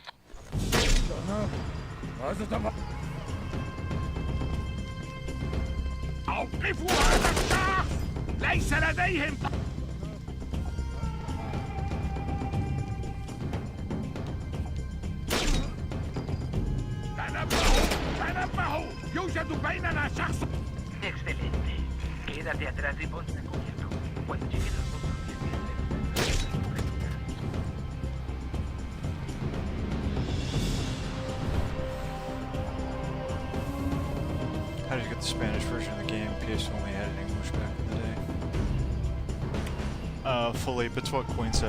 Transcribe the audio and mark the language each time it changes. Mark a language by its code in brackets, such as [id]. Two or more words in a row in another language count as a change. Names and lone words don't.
[ar] ماذا تفعل؟ أوقفوا هذا الشخص! ليس لديهم تنبهوا! يوجد بيننا شخص. [es] Excelente. Quédate atrás y ponte a cubierto. Cuando lleguen los otros 10 [en] How did you get the Spanish version of the game? PS only had it in English back in the day. Philippe, it's what Queen said.